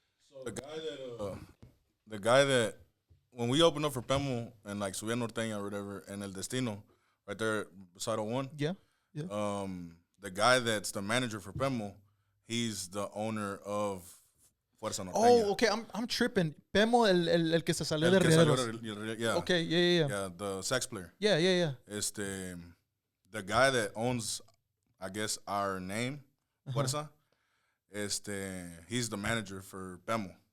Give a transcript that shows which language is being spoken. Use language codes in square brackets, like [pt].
[en] So the guy that when we opened up for Pemo and like Subía Norteña or whatever, and El Destino, right there beside one. Yeah. The guy that's the manager for Pemo, he's the owner of Fuerzza Norteña. Oh, okay. I'm tripping. [es] Pemo, el que se salió de Rieleros. [en] Yeah. Okay, yeah. Yeah, the sax player. Yeah. The guy that owns, I guess, our name, Fuerzza, he's the manager for Pemo.